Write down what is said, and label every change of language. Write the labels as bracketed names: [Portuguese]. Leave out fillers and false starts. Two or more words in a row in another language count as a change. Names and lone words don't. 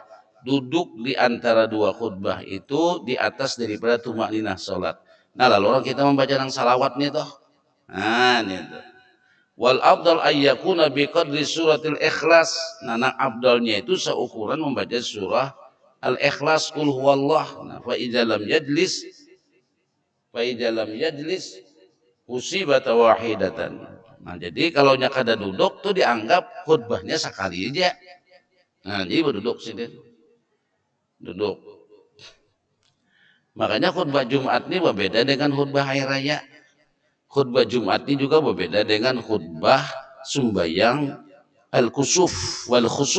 [Indonesian] Duduk di antara dua khutbah itu di atas daripada tuma'ninah salat. [Banjar] Nah lalu orang kita membaca nang salawat nih toh. Nah, itu. [Arabic] والأفضل أن يكون بقدر سورة الإخلاص. [Indonesian] Nah, afdalnya itu seukuran membaca surah al-ikhlas [Arabic] قل هو الله. Nah, فإذا لم يجلس حسبت واحدة. [Banjar] Nah, jadi kalau kada duduk tuh dianggap khutbahnya sekali aja. Nah, jadi duduk sini. Duduk. [Indonesian] Makanya khutbah Jumat ini berbeda dengan khutbah hari raya. Khutbah Jumat ini juga berbeda dengan khutbah sembahyang [Arabic] الكسوف والخسوف.